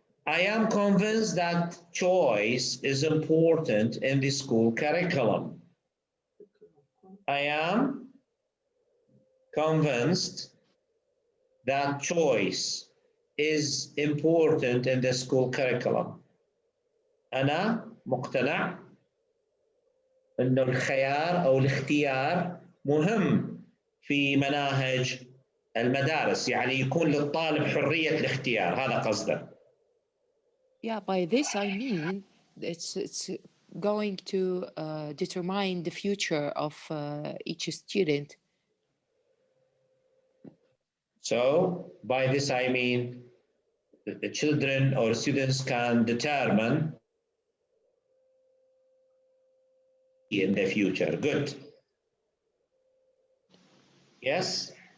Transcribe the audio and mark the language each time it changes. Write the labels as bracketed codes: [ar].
[en] I am convinced that choice is important in the school curriculum. I am convinced that choice is important in the school curriculum. [ar] أنا مقتنع إنه الخيار أو الاختيار مهم في مناهج المدارس، يعني يكون للطالب حرية الاختيار، هذا قصده. [en] Yeah, by this I mean it's going to determine the future of each student. So by this I mean the children or students can determine in the future. Good. Yes.